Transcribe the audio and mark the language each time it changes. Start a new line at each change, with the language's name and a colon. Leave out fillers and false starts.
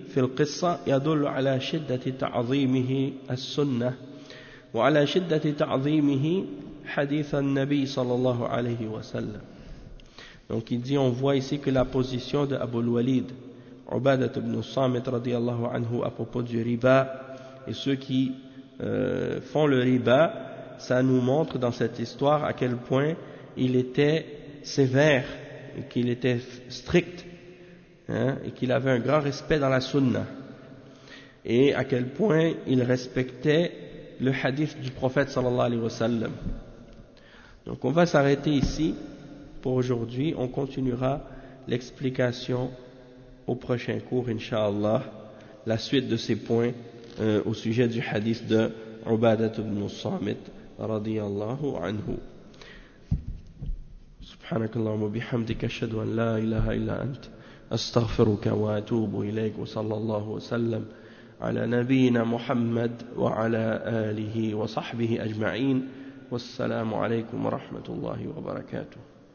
Arabic: في القصة يدل على شدة تعظيمه السنة وعلى شدة تعظيمه حديث النبي صلى الله عليه وسلم.
French: Donc il dit, on voit ici que la position de Abu al-Walid Ubadah ibn Samit radiyallahu anhu à propos du riba et ceux qui font le riba, ça nous montre dans cette histoire à quel point il était sévère, qu'il était strict, hein, et qu'il avait un grand respect dans la sunna, et à quel point il respectait le hadith du prophète sallallahu alayhi wa sallam. Donc on va s'arrêter ici pour aujourd'hui, on continuera l'explication au prochain cours, inshallah, la suite de ces points au sujet du hadith de Ubadah ibn Samit radiyallahu anhu.
Arabic: سبحانك اللهم وبحمدك اشهد ان لا اله الا انت استغفرك واتوب اليك وصلى الله وسلم على نبينا محمد وعلى اله وصحبه اجمعين والسلام عليكم ورحمه الله وبركاته.